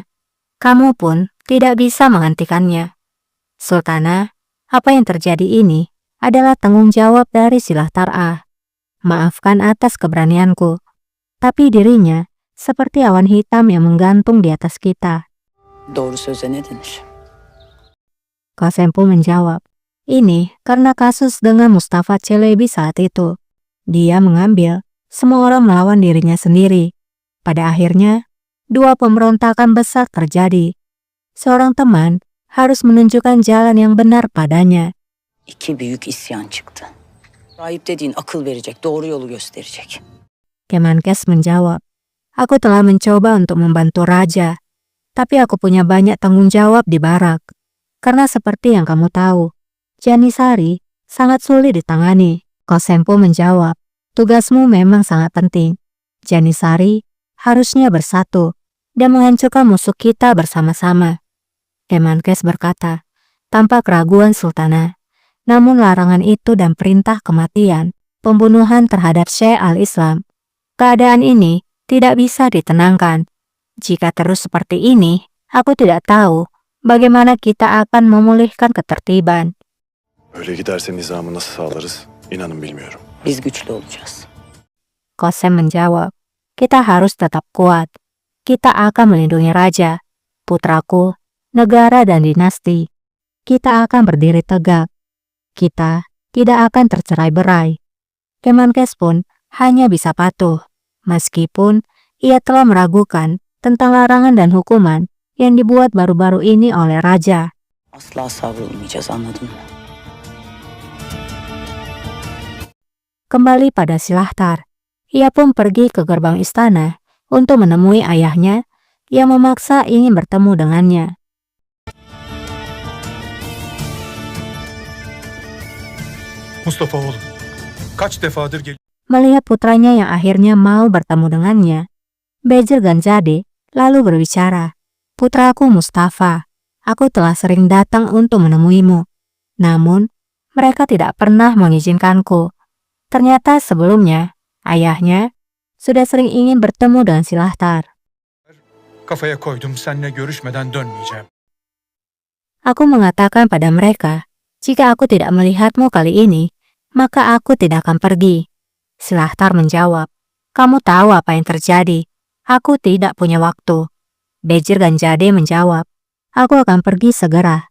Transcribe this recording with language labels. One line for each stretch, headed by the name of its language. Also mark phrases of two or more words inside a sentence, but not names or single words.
Indonesian: Kamu pun tidak bisa menghentikannya. Sultanah, apa yang terjadi ini adalah tanggung jawab dari Silahtar Maafkan atas keberanianku. Tapi dirinya seperti awan hitam yang menggantung di atas kita."
Turkish: Doğru söze ne denir?
Indonesian: Qasim pun menjawab, "Ini karena kasus dengan Mustafa Çelebi saat itu. Dia mengambil semua orang melawan dirinya sendiri. Pada akhirnya, dua pemberontakan besar terjadi. Seorang teman harus menunjukkan jalan yang benar padanya."
Turkish: İki büyük isyan çıktı. Rahip dediğin akıl verecek, doğru yolu gösterecek.
Indonesian: Kemenkes menjawab, "Aku telah mencoba untuk membantu raja, tapi aku punya banyak tanggung jawab di barak. Karena seperti yang kamu tahu, Janisari sangat sulit ditangani. Kosempo menjawab, tugasmu memang sangat penting. Janisari harusnya bersatu dan menghancurkan musuh kita bersama-sama. Kemenkes berkata, tanpa keraguan Sultana. Namun larangan itu dan perintah kematian, pembunuhan terhadap Syekh al-Islam. Keadaan ini tidak bisa ditenangkan. Jika terus seperti ini, aku tidak tahu bagaimana kita akan memulihkan ketertiban.
Turkish: Öyle giderse nizamı nasıl sağlarız? İnanın bilmiyorum. Biz güçlü olacağız.
Indonesian: Kosem menjawab, kita harus tetap kuat. Kita akan melindungi raja, putraku, negara dan dinasti. Kita akan berdiri tegak. Kita tidak akan tercerai-berai. Kemenkes pun hanya bisa patuh, meskipun ia telah meragukan tentang larangan dan hukuman yang dibuat baru-baru ini oleh raja.
Turkish: Asla savrulmayacağız, anladın mı?
Indonesian: Kembali pada Silahtar, ia pun pergi ke gerbang istana untuk menemui ayahnya yang memaksa ingin bertemu dengannya.
Turkish: Mustafa oğlum, kaç defadır
Indonesian: Melihat putranya yang akhirnya mau bertemu dengannya, Bejir Ganjade lalu berbicara, "Putraku Mustafa, aku telah sering datang untuk menemuimu. Namun, mereka tidak pernah mengizinkanku. Ternyata sebelumnya, ayahnya sudah sering ingin bertemu dengan Silahtar.
Turkish: kafaya koydum, seninle görüşmeden dönmeyeceğim.
Indonesian: Aku mengatakan pada mereka, jika aku tidak melihatmu kali ini, maka aku tidak akan pergi." Silahtar menjawab, "Kamu tahu apa yang terjadi. Aku tidak punya waktu." Bejir Ganjade menjawab, "Aku akan pergi segera.